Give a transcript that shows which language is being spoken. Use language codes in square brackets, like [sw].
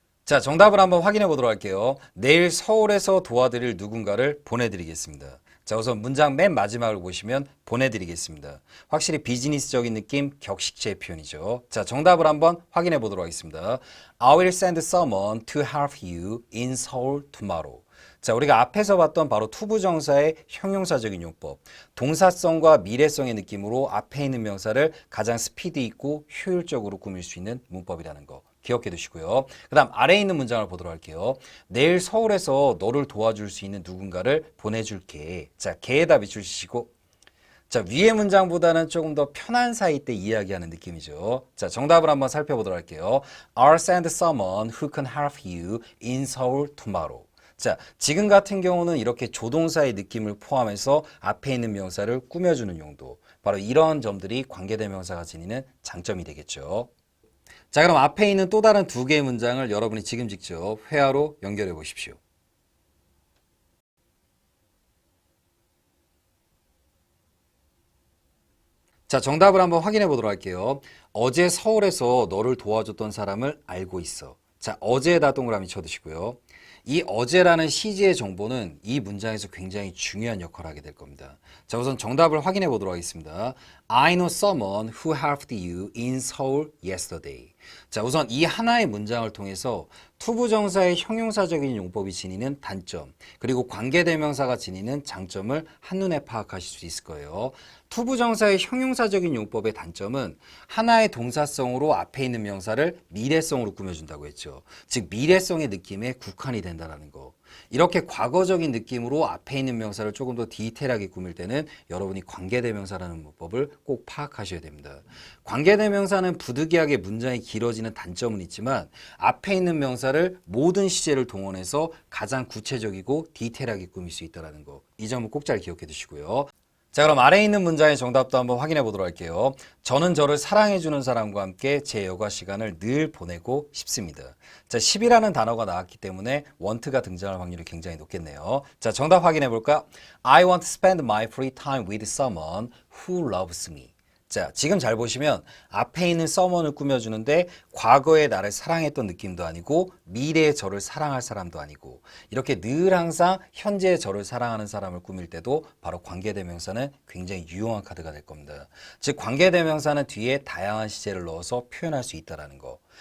[ko] 자, 정답을 한번 확인해 보도록 할게요. 내일 서울에서 도와드릴 누군가를 보내드리겠습니다. 자, 우선 문장 맨 마지막을 보시면 보내드리겠습니다. 확실히 비즈니스적인 느낌, 격식체의 표현이죠. 자, 정답을 한번 확인해 보도록 하겠습니다. [en] I will send someone to help you in Seoul tomorrow. [ko] 자, 우리가 앞에서 봤던 바로 투부정사의 형용사적인 용법, 동사성과 미래성의 느낌으로 앞에 있는 명사를 가장 스피드 있고 효율적으로 꾸밀 수 있는 문법이라는 거 기억해 두시고요. 그 다음 아래에 있는 문장을 보도록 할게요. 내일 서울에서 너를 도와줄 수 있는 누군가를 보내줄게. 자, 개에다 밑줄 치시고, 자, 위의 문장보다는 조금 더 편한 사이 때 이야기하는 느낌이죠. 자, 정답을 한번 살펴보도록 할게요. [en] I'll send someone who can help you in Seoul tomorrow. [ko] 자, 지금 같은 경우는 이렇게 조동사의 느낌을 포함해서 앞에 있는 명사를 꾸며주는 용도. 바로 이런 점들이 관계대명사가 지니는 장점이 되겠죠. 자, 그럼 앞에 있는 또 다른 두 개의 문장을 여러분이 지금 직접 회화로 연결해 보십시오. 자, 정답을 한번 확인해 보도록 할게요. 어제 서울에서 너를 도와줬던 사람을 알고 있어. 자, 어제에다 동그라미 쳐두시고요. 이 어제라는 시제의 정보는 이 문장에서 굉장히 중요한 역할을 하게 될 겁니다. 자, 우선 정답을 확인해 보도록 하겠습니다. [en] I know someone who helped you in Seoul yesterday. [ko] 자, 우선 이 하나의 문장을 통해서 투부정사의 형용사적인 용법이 지니는 단점, 그리고 관계대명사가 지니는 장점을 한눈에 파악하실 수 있을 거예요. 투부정사의 형용사적인 용법의 단점은 하나의 동사성으로 앞에 있는 명사를 미래성으로 꾸며준다고 했죠. 즉 미래성의 느낌에 국한이 된다는 거. 이렇게 과거적인 느낌으로 앞에 있는 명사를 조금 더 디테일하게 꾸밀 때는 여러분이 관계대명사라는 문법을 꼭 파악하셔야 됩니다. 관계대명사는 부득이하게 문장이 길어지는 단점은 있지만 앞에 있는 명사를 모든 시제를 동원해서 가장 구체적이고 디테일하게 꾸밀 수 있다는 거. 이 점은 꼭 잘 기억해 두시고요. 자, 그럼 아래에 있는 문장의 정답도 한번 확인해 보도록 할게요. 저는 저를 사랑해주는 사람과 함께 제 여가 시간을 늘 보내고 싶습니다. 자, 10이라는 단어가 나왔기 때문에 want가 등장할 확률이 굉장히 높겠네요. 자, 정답 확인해 볼까? [en] I want to spend my free time with someone who loves me. [ko] 자, 지금 잘 보시면 앞에 있는 someone을 꾸며주는데 과거의 나를 사랑했던 느낌도 아니고 미래의 저를 사랑할 사람도 아니고 이렇게 늘 항상 현재의 저를 사랑하는 사람을 꾸밀 때도 바로 관계대명사는 굉장히 유용한 카드가 될 겁니다. 즉 관계대명사는 뒤에 다양한 시제를 넣어서 표현할 수 있다는 거.